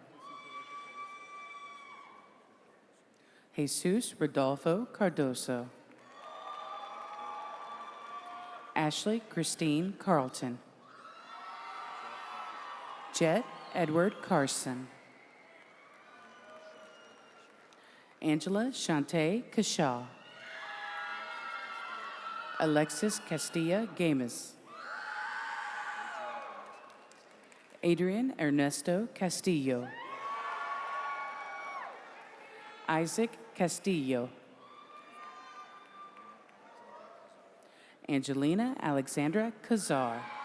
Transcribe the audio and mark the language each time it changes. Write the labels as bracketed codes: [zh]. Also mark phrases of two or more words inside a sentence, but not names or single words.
[en] Jesus Rodolfo Cardoso. Ashley Christine Carlton. Jet Edward Carson. Angela Shante Kashaw. Alexis Castilla Gamis. Adrian Ernesto Castillo. Isaac Castillo. Angelina Alexandra Kazar.